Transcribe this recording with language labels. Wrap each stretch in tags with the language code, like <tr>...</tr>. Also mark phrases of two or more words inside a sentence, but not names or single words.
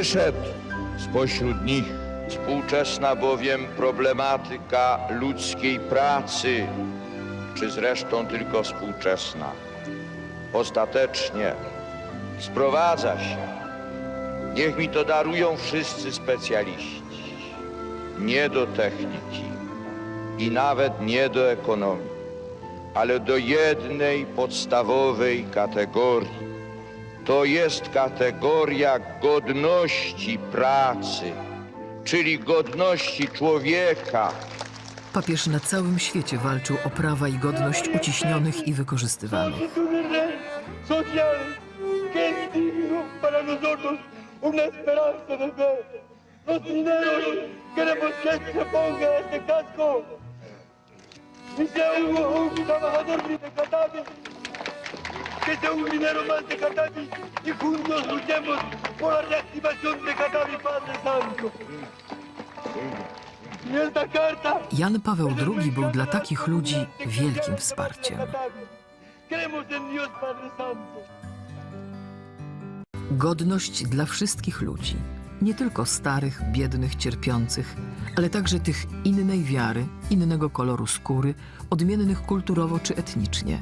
<pl>Wyszedł spośród nich Współczesna bowiem problematyka ludzkiej pracy, czy zresztą tylko współczesna, ostatecznie sprowadza się, niech mi to darują wszyscy specjaliści, nie do techniki i nawet nie do ekonomii, ale do jednej podstawowej kategorii. To jest kategoria godności pracy, czyli godności człowieka. Papież na całym świecie walczył o prawa i godność uciśnionych i wykorzystywanych.</pl> <es>social que es digno para nosotros una esperanza de fe. Los mineros queremos que se ponga este casco y sea un trabajador de Catavi, que sea un minero más de Catavi y juntos luchemos por la reactivación de Catavi, Padre Santo. Y esta carta</es> <pl>Jan Paweł II był dla takich ludzi wielkim wsparciem.</pl> <es>creemos en Dios Padre Santo.</es> <pl>Godność dla wszystkich ludzi, nie tylko starych, biednych, cierpiących, ale także tych innej wiary, innego koloru skóry, odmiennych kulturowo czy etnicznie.</pl>